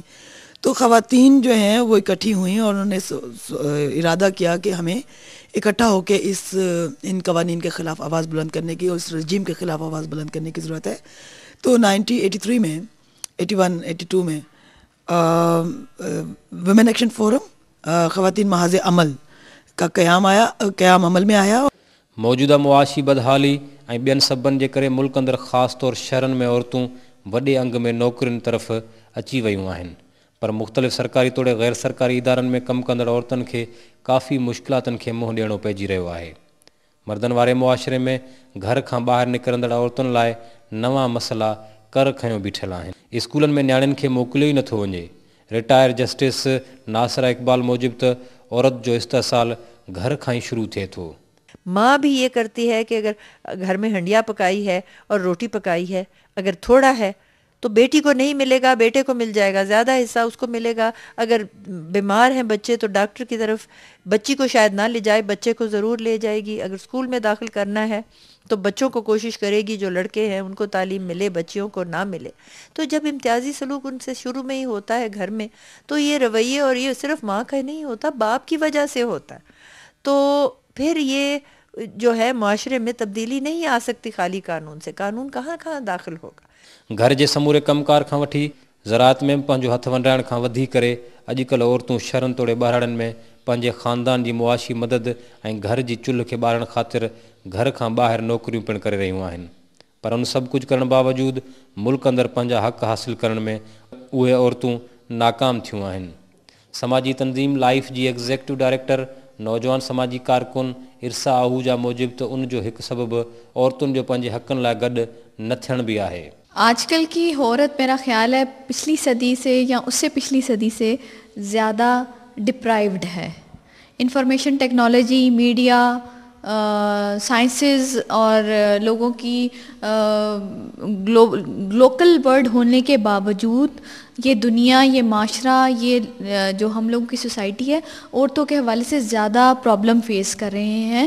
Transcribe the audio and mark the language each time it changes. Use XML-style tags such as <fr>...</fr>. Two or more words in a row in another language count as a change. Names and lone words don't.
<ur>تو خواتین جو ہیں وہ اکٹھی ہوئی اور انہوں نے ارادہ کیا کہ ہمیں اکٹھا ہو کر ان قوانین کے خلاف آواز بلند کرنے کی اور اس رجیم کے خلاف آواز بلند کرنے کی ضرورت ہے. تو 1983 میں 81-82 میں ویمن ایکشن فورم خواتین محاذ عمل کا قیام عمل میں آیا.</ur> <sd>मौजूदा मुआशी बदहाली ऐं ॿियनि सबबनि जे करे मुल्क अंदरि ख़ासि तौर शहरनि में औरतूं वॾे अंग में नौकरियुनि तरफ़ अची वियूं आहिनि, पर मुख़्तलिफ़ सरकारी तोड़े गैर सरकारी इदारनि में कमु कंदड़ औरतुनि खे काफ़ी मुश्किलातुनि खे मुंहुं ॾियणो पइजी रहियो आहे। मर्दनि वारे मुआशिरे में घर खां ॿाहिरि निकिरंदड़ औरतुनि लाइ नवां मसइला कर खयों बीठल आहिनि। स्कूलनि में नियाणियुनि खे मोकिलियो ई नथो वञे।</sd> <en>retired justice</en> <sd>नासिरा इक़बाल मूजिबि त औरत जो इस्तेसाल घर खां ही शुरू थिए थो।</sd> <ur>ماں بھی یہ کرتی ہے کہ اگر گھر میں ہنڈیا پکائی ہے اور روٹی پکائی ہے، اگر تھوڑا ہے تو بیٹی کو نہیں ملے گا، بیٹے کو مل جائے گا، زیادہ حصہ اس کو ملے گا. اگر بیمار ہیں بچے تو ڈاکٹر کی طرف بچی کو شاید نہ لے جائے، بچے کو ضرور لے جائے گی. اگر اسکول میں داخل کرنا ہے تو بچوں کو کوشش کرے گی، جو لڑکے ہیں ان کو تعلیم ملے، بچیوں کو نہ ملے. تو جب امتیازی سلوک ان سے شروع میں ہی ہوتا ہے گھر میں، تو یہ رویے، اور یہ صرف ماں کا نہیں ہوتا، باپ کی وجہ سے ہوتا ہے. تو پھر یہ جو ہے معاشرے میں تبدیلی نہیں آ سکتی خالی قانون سے. قانون کہاں کہاں داخل ہوگا.</ur> <sd>घर जे समूरे कमकार खां वठी ज़राअत में पंहिंजो हथ वंडाइण खां वधी करे अॼुकल्ह औरतूं शहरनि तोड़े ॿारड़नि में पंहिंजे ख़ानदान जी मुआशी मदद ऐं घर जी चुल्ह खे ॿारण ख़ातिर घर खां ॿाहिरि नौकरियूं पिणु करे रहियूं आहिनि। पर उन सभु कुझु करण बावजूदि मुल्क अंदरि पंहिंजा हक़ हासिल करण में उहे औरतूं नाकाम थियूं आहिनि। समाजी तंज़ीम लाइफ जी</sd> <en>executive director</en> <sd>नौजवान समाजी कारकुन इरसा आहूजा मूजिबि त उन जो हिकु सबबु औरतुनि जो पंहिंजे हक़नि लाइ गॾु न थियण बि आहे।</sd> <ur>آج کل کی عورت میرا خیال ہے پچھلی صدی سے یا اس سے پچھلی صدی سے زیادہ ڈیپرائیوڈ ہے.</ur> <en>information technology, media, sciences</en> <ur>اور لوگوں کی</ur> <en>local world</en> <ur>ہونے کے باوجود یہ دنیا، یہ معاشرہ، یہ جو ہم لوگوں کی سوسائٹی ہے عورتوں کے حوالے سے زیادہ</ur> <en>problem face</en> <ur>کر رہے ہیں.</ur>